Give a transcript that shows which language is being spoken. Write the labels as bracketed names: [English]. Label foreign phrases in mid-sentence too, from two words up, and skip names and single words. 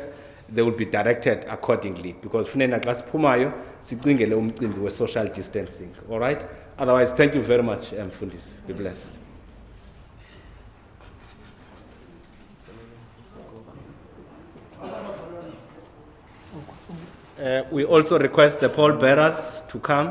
[English] They will be directed accordingly because [Xhosa] funena xa siphumayo sicingele umcimbi we [English] social distancing. All right? Otherwise, thank you very much, Mfundisi. Be blessed. We also request the pallbearers to come.